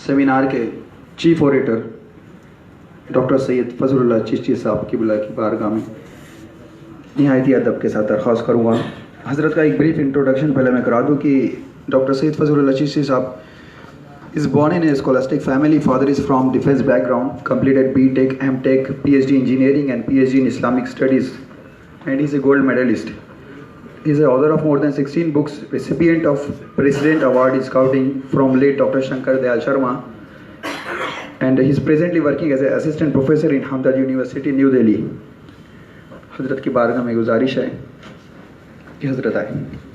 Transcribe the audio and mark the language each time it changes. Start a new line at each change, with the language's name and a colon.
Hindi: Seminar के chief orator doctor Syed Fazlullah Chishti साहब की बुला की बारगाह में निहायती अदब के साथ दरख्वास्त करूँगा। हज़रत का एक ब्रीफ इंट्रोडक्शन पहले मैं करा दूँ कि डॉक्टर सैयद फजलुल्लाह चिश्ती साहब
English: is born in a scholastic family. Father is from defense background, completed B.Tech, M.Tech, PhD engineering and PhD in Islamic studies, and he is a gold medalist. He is the author of more than 16 books, recipient of President Award in Scouting from late Dr. Shankar Dayal Sharma, and he is presently working as an assistant professor in Hamdard University, New Delhi.
Hindi: हज़रत की बारगाह में गुजारिश है कि हज़रत आए।